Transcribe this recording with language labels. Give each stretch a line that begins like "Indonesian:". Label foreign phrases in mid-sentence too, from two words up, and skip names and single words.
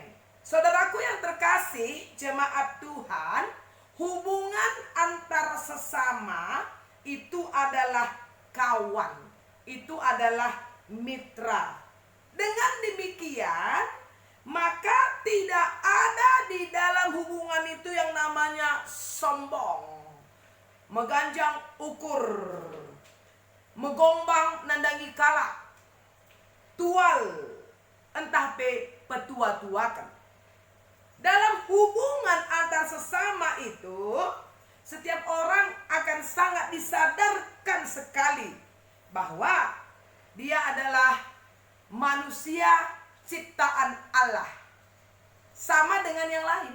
Indonesian: Saudaraku yang terkasih, jemaat Tuhan, hubungan antar sesama itu adalah kawan, itu adalah mitra. Dengan demikian, maka tidak ada di dalam hubungan itu yang namanya sombong,
Batak Karo: meganjang ukur, megombang nandangi kala, tual, entah petua-tuakan.
Indonesian: Dalam hubungan antar sesama itu, setiap orang akan sangat disadarkan sekali bahwa dia adalah manusia ciptaan Allah, sama dengan yang lain.